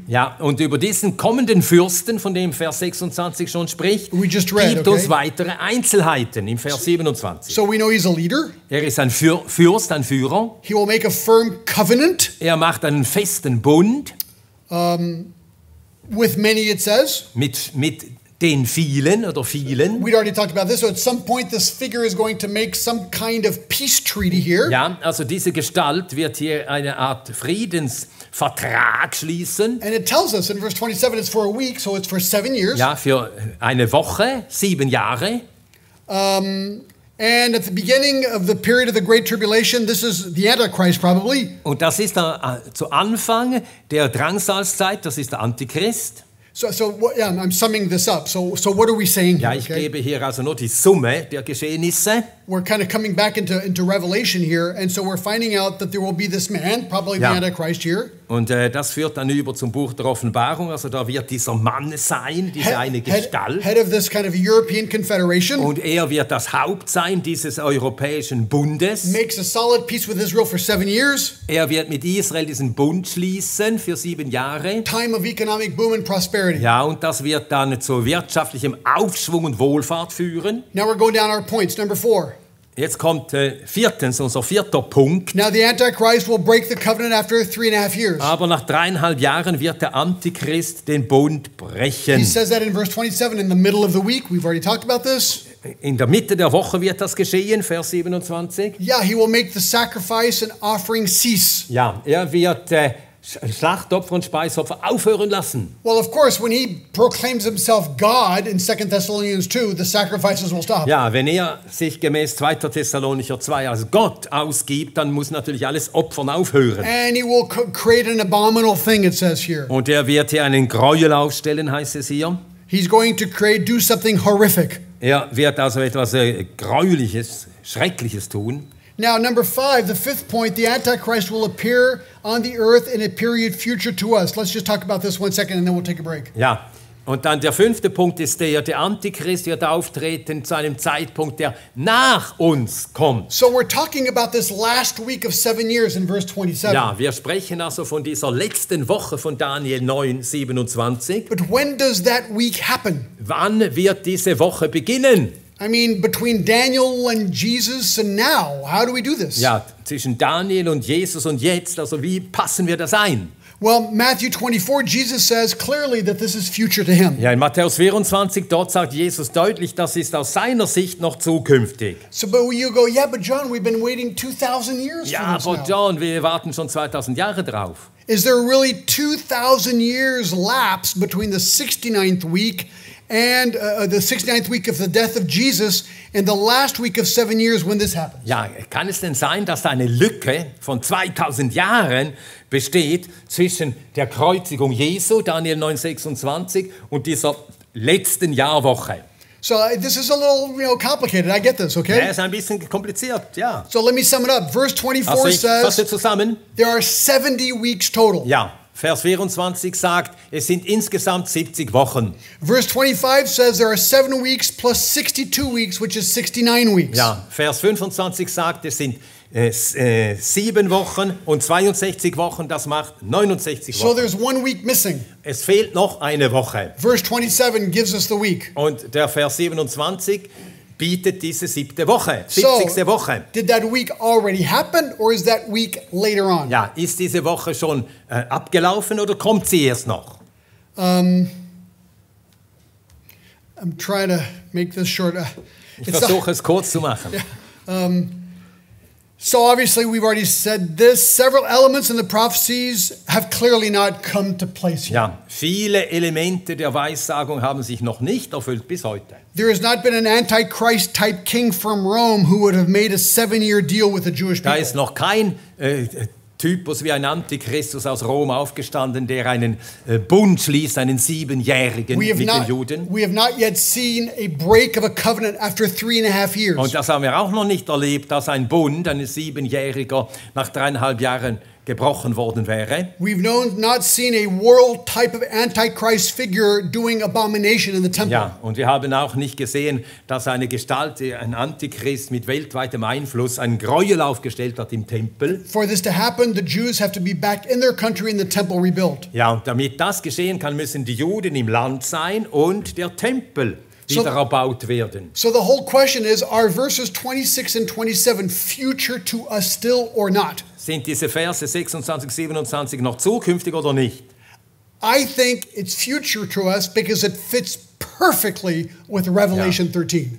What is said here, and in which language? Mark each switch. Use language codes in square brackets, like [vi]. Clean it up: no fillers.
[de] Ja, und über diesen kommenden Fürsten, von dem Vers 26 schon spricht, [en] We just read, [de] gibt uns weitere Einzelheiten im Vers 27. [en] So we know he's a leader. [de] Er ist ein Fürst, ein Führer. [en] He will make a firm covenant [de] Er macht einen festen Bund [en] with many, it says. [de] mit den vielen oder vielen. [en] We'd already talked about this. So at some point, this figure is going to make some kind of peace treaty here. [de] Ja, also diese Gestalt wird hier eine Art Friedensvertrag schließen. [en] And it tells us in verse 27, it's for a week, so it's for 7 years. [de] Ja, für eine Woche, 7 Jahre. [en] And at the beginning of the period of the Great Tribulation, this is the Antichrist probably. [de] Und das ist zu Anfang der Drangsalzzeit, das ist der Antichrist. [en] So yeah, I'm summing this up. So what are we saying here? [de] Ja, ich gebe hier also nur die Summe der Geschehnisse. [en] We're kind of coming back into Revelation here, and so we're finding out that there will be this man, probably the Antichrist here. [de] Und das führt dann über zum Buch der Offenbarung, also da wird dieser Mann sein, diese eine Gestalt. [en] Head of this kind of European Confederation. [de] Und er wird das Haupt sein dieses europäischen Bundes. [en] Makes a solid peace with Israel for 7 years. [de] Er wird mit Israel diesen Bund schließen für 7 Jahre. [en] Time of economic boom and prosperity. [de] Ja, und das wird dann zu wirtschaftlichem Aufschwung und Wohlfahrt führen. [en] Now we're going down our points. Number 4. [de] Jetzt kommt viertens, unser vierter Punkt. [en] Now the Antichrist will break the covenant after 3.5 years. [de] Aber nach 3,5 Jahren wird der Antichrist den Bund brechen. [en] He says that in verse 27 in the middle of the week. We've already talked about this. [de] In der Mitte der Woche wird das geschehen, Vers 27. [en] Yeah, he will make the sacrifice and offering cease. [de] Ja, er wird Schlachtopfer und Speisopfer aufhören lassen. [en] Well, of course, when he proclaims himself God in 2 Thessalonians 2, the sacrifices will stop. [de] Ja, wenn er sich gemäß 2. Thessalonicher 2 als Gott ausgibt, dann muss natürlich alles Opfern aufhören. [en] And he will create an abominable thing, it says here. [de] Und er wird hier einen Gräuel aufstellen, heißt es hier. [en] He's going to do something horrific. [de] Er wird also etwas Gräuliches, Schreckliches tun. [en] Now, number 5, the fifth point, the Antichrist will appear on the earth in a period future to us. Let's just talk about this 1 second and then we'll take a break. [de] Ja, und dann der 5. Punkt ist der Antichrist wird auftreten zu einem Zeitpunkt, der nach uns kommt. [en] So we're talking about this last week of 7 years in verse 27. [de] Ja, wir sprechen also von dieser letzten Woche von Daniel 9, 27. [en] But when does that week happen? [de] Wann wird diese Woche beginnen? [en] I mean, between Daniel and Jesus and now, how do we do this? [de] Ja, zwischen Daniel und Jesus und jetzt, also wie passen wir das ein? [en] Well, Matthew 24, Jesus says clearly that this is future to him. [de] Ja, in Matthäus 24, dort sagt Jesus deutlich, das ist aus seiner Sicht noch zukünftig. [en] So, but you go, yeah, but John, we've been waiting 2,000 years [de] Ja, [en] for [de] aber [en] this now. [de] John, wir warten schon 2000 Jahre drauf. [en] Is there really 2,000 years lapse between the 69th week and the 69th week of the death of Jesus and the last week of 7 years when this happens? [de] Ja, kann es denn sein, dass da eine Lücke von 2000 Jahren besteht zwischen der Kreuzigung Jesu, Daniel 9,26, und dieser letzten Jahrwoche? [en] So this is a little, complicated. I get this, okay? [de] Ja, ist ein bisschen kompliziert, ja. [en] So let me sum it up. Verse 24 [de] Also ich fasse [en] says [de] zusammen. [en] there are 70 weeks total. [de] Ja, Vers 24 sagt, es sind insgesamt 70 Wochen. [en] Verse 25 says there are 7 weeks plus 62 weeks, which is 69 weeks. [de] Ja, Vers 25 sagt, es sind 7 Wochen und 62 Wochen, das macht 69 [en] So [de] Wochen. [en] there's 1 week missing. [de] Es fehlt noch eine Woche. [en] Verse 27 gives us the week. [de] Und der Vers 27 bietet diese 7. Woche, 70. Woche. [en] Did that week already happen or is that week later on? [de] Ja, ist diese Woche schon abgelaufen oder kommt sie erst noch? [en] I'm trying to make this short. [de] Ich versuche es kurz zu machen. [en] So obviously we've already said this. Several elements in the prophecies have clearly not come to place yet. [de] Ja, viele Elemente der Weissagung haben sich noch nicht erfüllt bis heute. [en] There has not been an Antichrist type king from Rome who would have made a 7-year deal with the Jewish [de] Da [en] people. [de] ist noch kein Typus wie ein Antichristus aus Rom aufgestanden, der einen Bund schließt, einen 7-jährigen mit den Juden. [en] We have not yet seen a break of a covenant after 3.5 years. [de] Und das haben wir auch noch nicht erlebt, dass ein Bund, ein 7-jähriger, nach 3,5 Jahren gebrochen worden wäre. [en] We've not seen a world type of Antichrist figure doing abomination in the temple. [de] Ja, und wir haben auch nicht gesehen, dass eine Gestalt, ein Antichrist mit weltweitem Einfluss, einen Gräuel aufgestellt hat im Tempel. [en] For this to happen, the Jews have to be back in their country and the temple rebuilt. [de] Ja, und damit das geschehen kann, müssen die Juden im Land sein und der Tempel wieder erbaut werden. [en] So the whole question is, are verses 26 and 27 future to us still or not? [de] Sind diese Verse 26, 27 noch zukünftig oder nicht? [en] I think it's future to us because it fits perfectly with Revelation 13.